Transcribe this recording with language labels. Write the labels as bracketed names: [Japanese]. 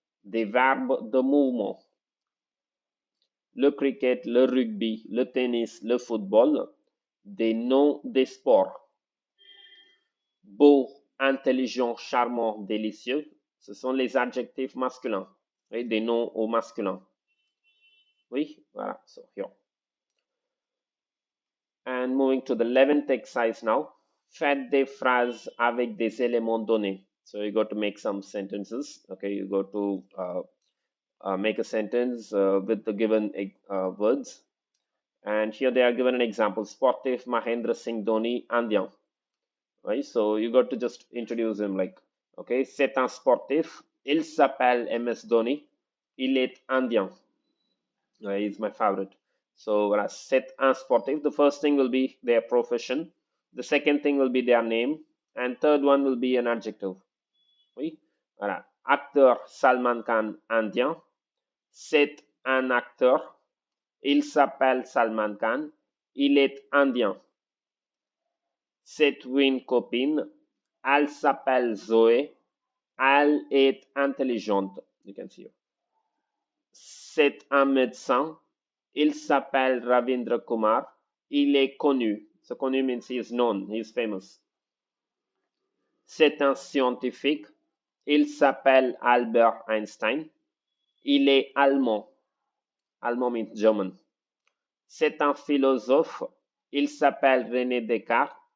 [French] Des verbes de mouvement. Le cricket, le rugby, le tennis, le football. Des noms des sports. Beau, intelligent, charmant, délicieux. Ce sont les adjectifs masculins. Oui, des noms au masculin. Oui, voilà. So here. [English] And moving to the 11th exercise now. [French] Faites des phrases avec des éléments donnés. [English] So you got to make some sentences. Okay, you got to make a sentence with the given words. And here they are given an example. Sportif Mahendra Singh Dhoni, Indien. Right? So you got to just introduce him like, okay, [French] c'est un sportif. Il s'appelle MS Dhoni. Il est indien. [English] He's my favorite. [French] So voilà, c'est un sportif. [English] The first thing will be their profession. The second thing will be their name. And third one will be an adjective. [French] Oui, voilà. Acteur Salman Khan, indien. C'est un acteur. Il s'appelle Salman Khan. Il est indien. C'est une copine. Elle s'appelle Zoé. Elle est intelligente. [English] You can see her. [French] C'est un médecin. Il s'appelle Ravindra Kumar. Il est connu. [English] So connu means he is known, he is famous. [French] C'est un scientifique. Il s'appelle Albert Einstein. Il est allemand. [English] Allemand means German. [French] C'est un philosophe. Il s'appelle René Descartes.